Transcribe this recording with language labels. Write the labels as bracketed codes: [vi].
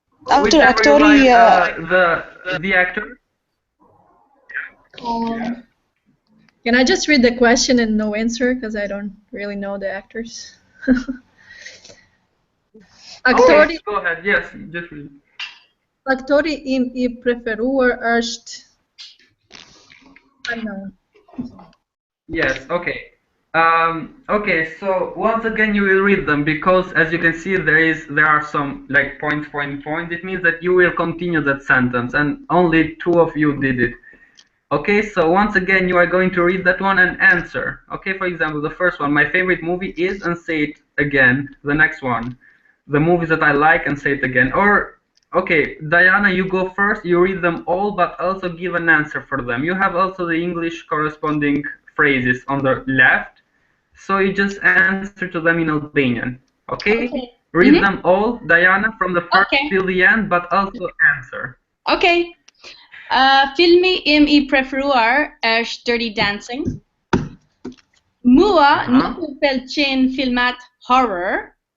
[en] After actori, the actor. Can I just read the question and no answer because I don't really know the actors? Okay, go ahead. Yes, just read. [sq] Aktori im I preferuar është unknown. [en] Yes. Okay. Okay. So once again, you will read them because, as you can see, there are some like point. It means that you will continue that sentence, and only 2 of you did it. Okay. So once again, you are going to read that one and answer. Okay. For example, the first one, my favorite movie is, and say it again. The next one, the movies that I like, and say it again. Or okay, Diana, you go first. You read them all, but also give an answer for them. You have also the English corresponding phrases on the left, so you just answer to them in Albanian. Okay? Read them all, Diana, from the first till the end, but also answer. Okay. [sq] Filmi im I preferuar është Dirty Dancing. Mua nuk më pëlqen filmat horror.